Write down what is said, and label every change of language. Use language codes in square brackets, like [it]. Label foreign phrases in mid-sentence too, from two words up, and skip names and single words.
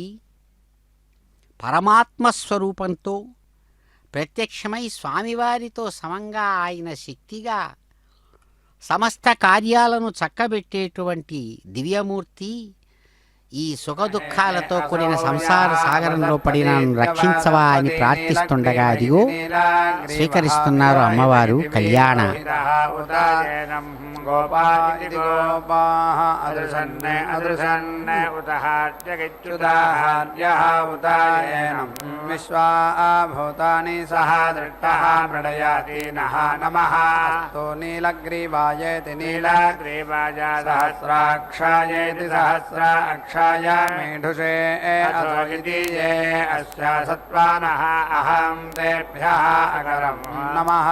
[te] పరమాత్మ స్వరూపంతో ప్రత్యక్షమై స్వామివారితో సమంగా ఆయన శక్తిగా సమస్త కార్యాలను చక్కబెట్టేటువంటి దివ్యమూర్తి, ఈ సుఖదుఖాలతో కూడిన సంసార సాగరంలో పడిన రక్షించవా అని ప్రార్థిస్తుండగా అదిగో స్వీకరిస్తున్నారు అమ్మవారు కళ్యాణ. [sa] गोपाः अदृशन् अदृशन् उतहार्यगिच्युदाहार्यः उतायेनं विश्वा भूतानि सह दृष्टः मृडयाति नः नमः. अस्तु नीलग्रीवायेति नीलग्रीवाय सहस्राक्षायेति सहस्राक्षाय मेढुषे अथो इति ये अस्य सत्त्वानः अहं तेभ्यः अकरं नमः.